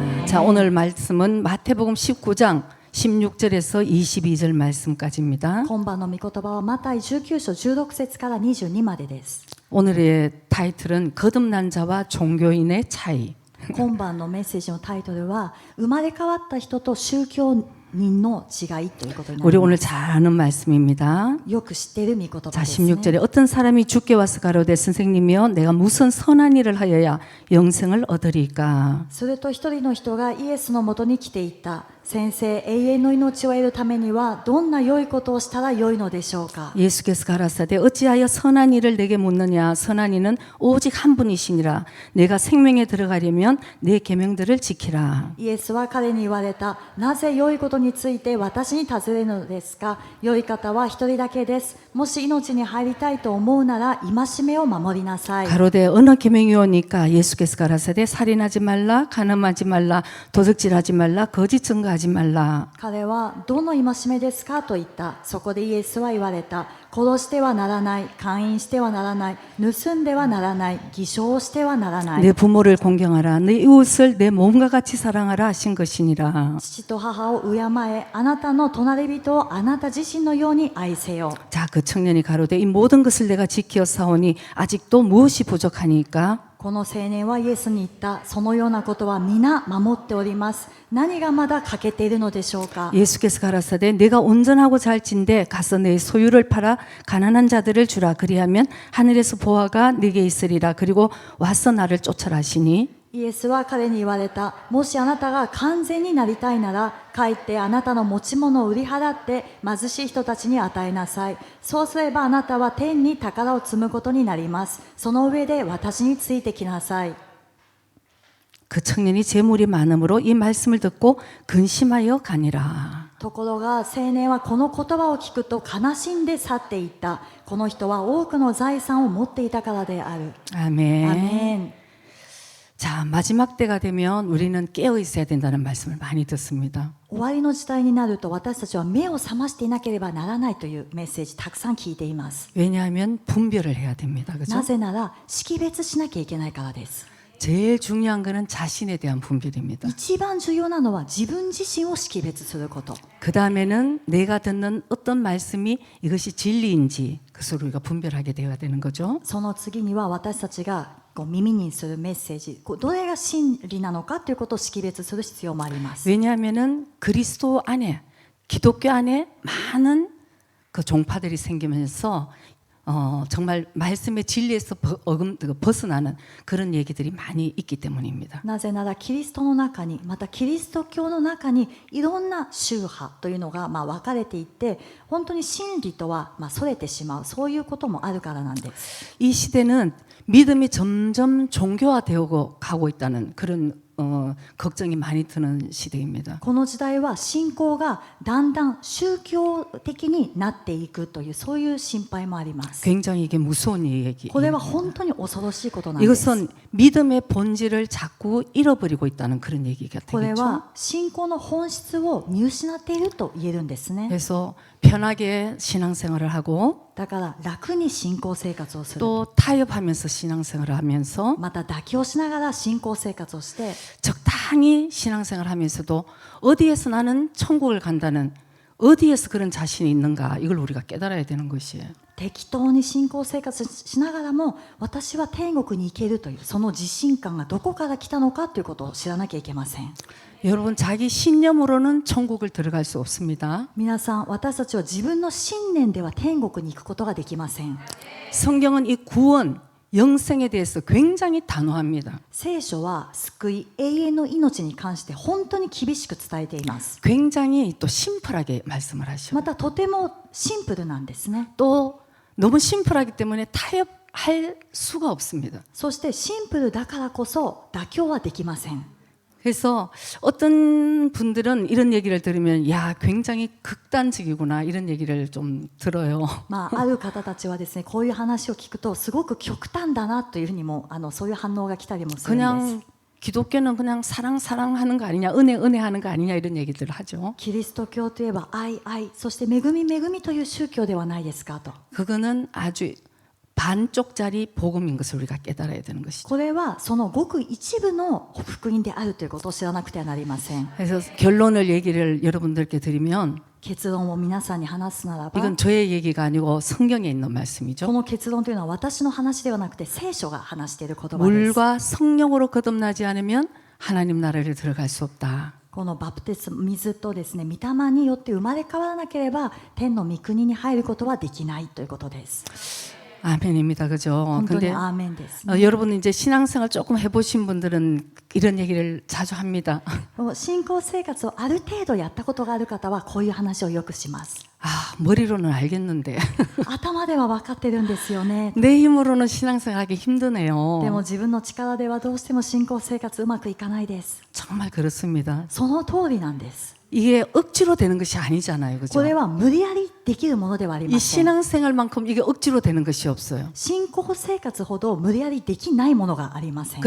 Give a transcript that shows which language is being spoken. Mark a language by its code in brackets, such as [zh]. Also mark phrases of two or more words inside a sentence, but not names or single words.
[ko] 자, 오늘 말씀은 마태복음 19장 16절에서 22절 말씀까지입니다. [ja] 今晩の御言葉はマタイ19章16節から22までです。 [ko] 오늘의 타이틀은 거듭난 자와 종교인의 차이. [ja] 今晩のメッセージのタイトルは生まれ変わった人と宗教人の違いということにな [ko] 우리 [ja] りま [ko] 오늘 [ja] す。 [ko] 잘 아는 말씀입니다. [ja] よく知っている御言葉 [ko] 자, [ja] ですね。 [ko] 16절에 어떤 사람이 주께 와서 가로되 선생님이여 내가 무슨 선한 일을 하여야 영생을 얻으리까. [ja] すると一人の人がイエスのもとに来ていった。先生、永遠の命を得るためにはどんな良いことをしたら良いのでしょうか。 [ko] 예수께서 가라사대 어찌하여 선한 일을 내게 묻느냐. 선한 이는 오직 한 분이시니라. 내가 생명에 들어가려면 내 계명들을 지키라. [ja] イエスは彼に言われた。なぜ良いことについて私に尋ねるのですか。良い方は一人だけです。もし命に入りたいと思うなら戒めを守りなさい。 [ko] 가로되 어느 계명이오니까. 예수께서 가라사대 살인하지 말라, 간음하지 말라, 도둑질하지 말라, 거짓 증거하지 말라. [ja] 彼はどの戒めですかと言った。そこでイエスは言われた。殺してはならない、姦淫してはならない、盗んではならない、偽証してはならない。 [ko] 내 부모를 공경하라. 내 이웃을 내 몸과 같이 사랑하라 하신 것이니라. [ja] 父と母を敬え、あなたの隣人をあなた自身のように愛せよ。 [ko] 자, 그 청년이 가로되 이 모든 것을 내가 지켜 사오니 아직도 무엇이 부족하니까. [ja] この青年はイエスに言った。そのようなことは皆守っております。何がまだ欠けているのでしょうか。 [ko] 예수께서 가라사대 내가 온전하고 잘진대 가서 내 소유를 팔아 가난한 자들을 주라. 그리하면 하늘에서 보화가 네게 있으리라. 그리고 와서 나를 쫓아라 하시니. [ja] イエスは彼に言われた。もしあなたが完全になりたいなら、帰ってあなたの持ち物を売り払って貧しい人たちに与えなさい。そうすればあなたは天に宝を積むことになります。その上で私についてきなさい。 [ko] 그 청년이 재물이 많음으로 이 말씀을 듣고 근심하여 가니라. [ja] ところが青年はこの言葉を聞くと悲しんで去っていった。この人は多くの財産を持っていたからである。 [ko] 아멘. [ja] アメン。 [ko] 자, 마지막 때가 되면 우리는 깨어 있어야 된다는 말씀을 많이 듣습니다. [ja] 終わりの時代になると私たちは目を覚ましていなければならないというメッセージたくさん聞いています。 [ko] 왜냐하면 분별을 해야 됩니다. 그죠? [ja] なぜなら識別しなきゃいけないからです。 [ko] 제일 중요한 것은 자신에 대한 분별입니다. [ja] 一番重要なのは自分自身を識別すること。 [ko] 그 다음에는 내가 듣는 어떤 말씀이 이것이 진리인지 그것을 우리가 분별하게 되어야 되는 거죠. [ja] その次には私たちが耳にするメッセージ、どれが真理なのかということを識別する必要もあります。 [ko] 왜냐하면은 그리스도 안에 기독교 안에 많은 그 종파들이 생기면서 정말 말씀의 진리에서 벗어나는 그런 얘기들이 많이 있기 때문입니다. [ja] なぜならキリストの中に、またキリスト教の中にいろんな宗派というのが分かれていって、本当に真理とはそれてしまう、そういうこともあるからなんです。 [ko] 이 시대는 믿음이 점점 종교화되고 가고 있다는 그런 걱정이 많이 드는 시대입니다. [ja] この時代は信仰がだんだん宗教的になっていくというそういう心配もあります。 [ko] 굉장히 이게 무서운 얘기입니다. [ja] これは本当に恐ろしいことなんです。 [ko] 이것은 믿음의 본질을 자꾸 잃어버리고 있다는 그런 얘기가 [ja] これ [ko] 되겠죠. [ja] は信仰の本質を見失っていると言えるんですね。 [ko] 그래서 편하게 신앙생활을 하고 [ja] だから楽に信仰生活をする。 [ko] 또 타협하면서 신앙생활을 하면서 [ja] また妥協しながら信仰生活をして、 [ko] 적당히 신앙생활을 하면서도 어디에서 나는 천국을 간다는 어디에서 그런 자신이 있는가 이걸 우리가 깨달아야 되는 것이에요. [ja] 適当に信仰生活しながらも私は天国に行けるというその自信感がどこから来たのかということを知らなきゃいけません。 [ko] 여러분 자기 신념으로는 천국을 들어갈 수 없습니다. [ja] 皆さん、私たちは自分の信念では天国に行くことができません。 [ko] 성경은 이 구원, 영생에 대해서 굉장히 단호합니다. [ja] 聖書は救い、永遠の命に関して本当に厳しく伝えています。 [ko] 굉장히 또 심플하게 말씀을 하셔. [ja] またとてもシンプルなんですね。 [ko] 또 너무 심플하기 때문에 타협할 수가 없습니다. [ja] そしてシンプルだからこそ妥協はできません。 [ko] 그래서 어떤 분들은 이런 얘기를 들으면 야 굉장히 극단적이구나 이런 얘기를 좀 들어요. [ja] ある方たちはですね、こういう話を聞くとすごく極端だなというふうにもそういう反応が来たりもするんです。 [ko] 그냥 기독교는 그냥 사랑하는 거 아니냐, 은혜 하는 거 아니냐 이런 얘기들을 하죠. [ja] キリスト教といえば愛、そして恵みという宗教ではないですかと。 [ko] 그거는 아주 반쪽짜리 복음인 것을 우리가 깨달아야 되는 것이죠. [ja] これはそのごく一部の福音であるということを知らなくてはなりません。 [ko] 그래서 결론을 얘기를 여러분들께 드리면 [ja] 結論を皆さんに話すならば、 [ko] 이건 저의 얘기가 아니고 성경에 있는 [ja] こ [ko] 말씀이죠. [ja] の結論というのは私の話ではなくて聖書が話している言葉です。 [ko] 물과 성령으로 거듭나지 않으면 하나님 나라를 들어갈 수 없다. [ja] このバプテスマ、水とですね、御霊によって生まれ変わらなければ天の御国に入ることはできないということです。 [ko] 아멘입니다. 그죠? [ja] 本当に [ko] 근데 [ja] アーメンです。 [ko] 여러분 이제 신앙생활 조금 해보신 분들은 이런 얘기를 자주 합니다. [ja] 信仰生活をある程度やったことがある方はこういう話をよくします。 [ko] 아, 머리로는 알겠는데 [ja] 頭では分かってるんですよね。 [ko] 내 힘으로는 신앙생활하기 힘드네요. [ja] でも自分の力ではどうしても信仰生活うまくいかないです。 [ko] 정말 그렇습니다. [ja] その通りなんです。 [ko] 이게 억지로 되는 것이 아니잖아요. [ja] こ [ko] 그죠? [ja] れは無理やりできるものではあり [ko] 이 [ja] ません。 [ko] 신앙생활만큼 이게 억지로 되는 것이 없어요. [ja] 信仰生活ほど無理やりできないものがありません。